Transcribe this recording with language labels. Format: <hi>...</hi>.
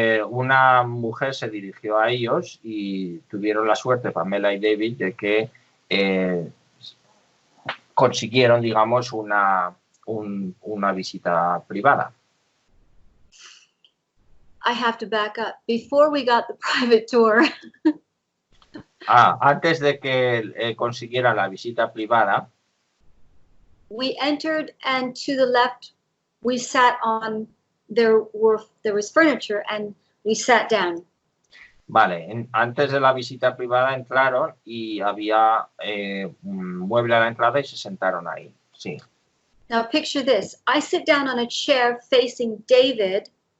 <es>Una mujer se dirigió a ellos y tuvieron la suerte, Pamela y David, de que consiguieron, digamos, una visita privada.</es> <en>I have to back up. Before we got the private tour.</en> <es>Antes de que consiguieran la visita privada.</es> <en>We entered, and to the left, we sat on. There was furniture, and we sat down.</en> <es>Vale, antes de la visita privada entraron y había un mueble a la entrada y se sentaron ahí. Sí.</es> <en>Now picture this. I sit down on a chair facing David.</en>